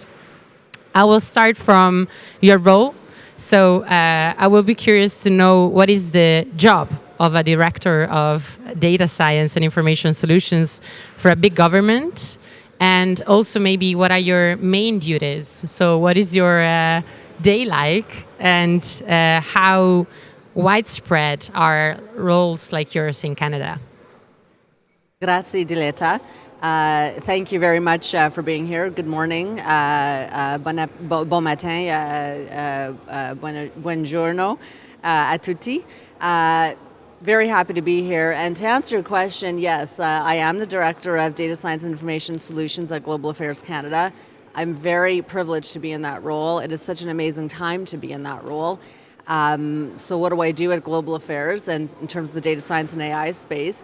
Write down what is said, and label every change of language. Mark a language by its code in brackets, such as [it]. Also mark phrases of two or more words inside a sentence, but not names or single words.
[en] I will start from your role. So I will be curious to know what is the job of a director of data science and information solutions for a big government, and also maybe what are your main duties? So what is your day like, and how widespread are roles like yours in Canada? [it] Grazie, Diletta. [en] Thank you very much for being here. Good morning, [fr] bon matin, [it] buongiorno a tutti. [en] Very happy to be here. And to answer your question, yes, I am the Director of Data Science and Information Solutions at Global Affairs Canada. I'm very privileged to be in that role. It is such an amazing time to be in that role. So what do I do at Global Affairs and in terms of the data science and AI space?